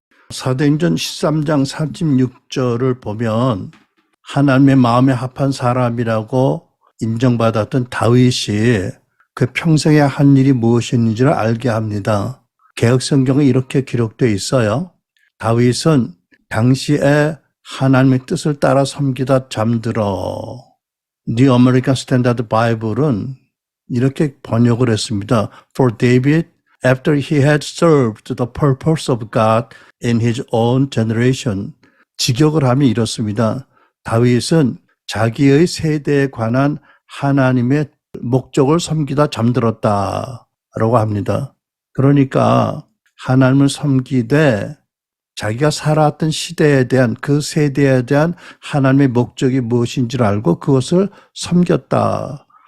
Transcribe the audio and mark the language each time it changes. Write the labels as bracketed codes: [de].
[ko] 사도행전 13장 36절을 보면 하나님의 마음에 합한 사람이라고 인정받았던 다윗이 그 평생에 한 일이 무엇인지를 알게 합니다. 개역성경에 이렇게 기록되어 있어요. 다윗은 당시에 하나님의 뜻을 따라 섬기다 잠들어. New American Standard Bible은 이렇게 번역을 했습니다. [en] For David, after he had served the purpose of God in his own generation. [ko] 직역을 하면 이렇습니다. 다윗은 자기의 세대에 관한 하나님의 목적을 섬기다 잠들었다라고 합니다. 그러니까 하나님을 섬기되 자기가 살았던 시대에 대한 그 세대에 대한 하나님의 목적이 무엇인지를 알고 그것을 섬겼다.